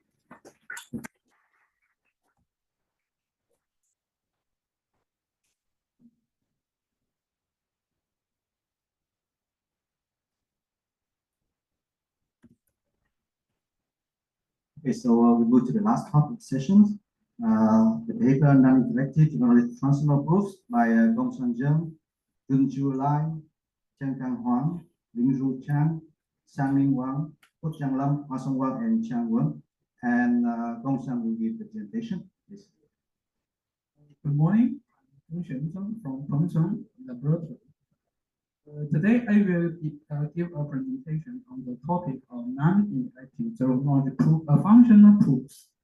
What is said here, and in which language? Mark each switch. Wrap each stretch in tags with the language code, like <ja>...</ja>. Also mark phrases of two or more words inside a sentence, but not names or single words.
<en>Okay, so we go to the last topic session. The paper non-interactive generated functional proofs by Gongsun Zheng, Junju Lai, Chen Kang Huang, Lingzhu Chan, Xiangming Wang, Huqiang Lam, Huasong Wang, and Qiang Wen. And Gongsun will give the presentation. Please. Good morning. I'm Shen Zheng from Pengcheng Laboratory. Today I will give a presentation on the topic of non-interactive zero-knowledge functional proofs.</en>